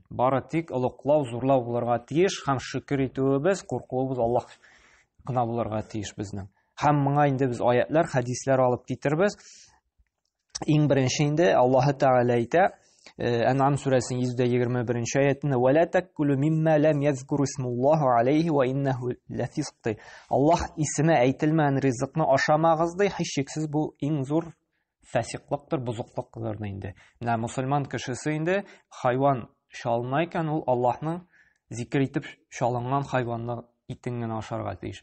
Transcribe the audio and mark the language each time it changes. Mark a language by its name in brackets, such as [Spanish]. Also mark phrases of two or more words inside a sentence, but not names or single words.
[Tatar] Бары тик олуглау, зурлау булырга тиеш, һәм шөкер итүебез, куркуыбыз Аллаһ кына булырга тиеш безнең. Һәм моңа инде без аятлар, хәдисләр алып китербез. Иң беренче инде Аллаһ Тәгалә әйтә, Ан'ам сүрәсенең 121-нче аятында: [Arabic] "ولا تأكلوا مما لم يذكر اسم الله عليه وإنه لفسق". [Tatar] Аллаһ исеме әйтелмәгән ризыкны ашамагыз ди, һичшиксез бу иң зур фасиклыктыр, бузыклыктыр инде. Менә мусульман кешесе инде хайван шалына икән, ул Аллаһның зикр итеп шалынган хайванны итен генә ашарга тиеш.